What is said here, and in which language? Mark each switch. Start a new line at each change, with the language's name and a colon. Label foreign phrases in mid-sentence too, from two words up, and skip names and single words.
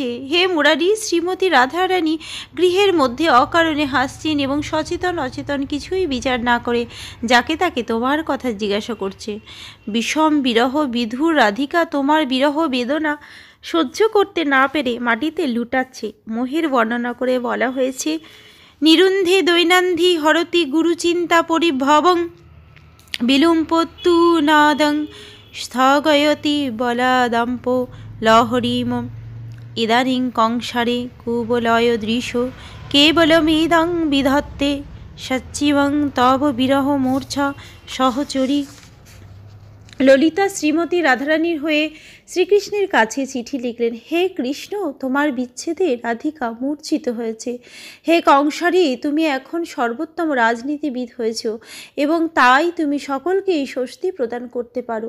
Bangla: হে মুরারি, শ্রীমতী রাধারানী গৃহের মধ্যে অকারণে হাসছেন এবং সচেতন অচেতন কিছুই বিচার না করে যাকে তাকে তোমার কথা জিজ্ঞাসা করছে। বিষম বিরহ বিধুর রাধিকা তোমার বিরহ বেদনা সহ্য করতে না পেরে মাটিতে লুটাচ্ছে। মোহের বর্ণনা করে বলা হয়েছে,
Sanskrit: নিরুন্ধে দৈনান্ধি হরতি গুরুচিন্তা পরিভবং বিলুম্পত্তু নাদং স্থগয়তি বলাদম্প লহরীম ইদানিং কংসারে কুবলয় দৃশ কেবলমিদং বিধত্তে সচ্চিবং তব বিরহ মূর্ছা সহচরী।
Bangla: ললিতা শ্রীমতী রাধারানীর হয়ে শ্রীকৃষ্ণের কাছে চিঠি লিখলেন, হে কৃষ্ণ, তোমার বিচ্ছেদে রাধিকা মূর্ছিত হয়েছে। হে কংসারী, তুমি এখন সর্বোত্তম রাজনীতিবিদ হয়েছ এবং তাই তুমি সকলকেই স্বস্তি প্রদান করতে পারো।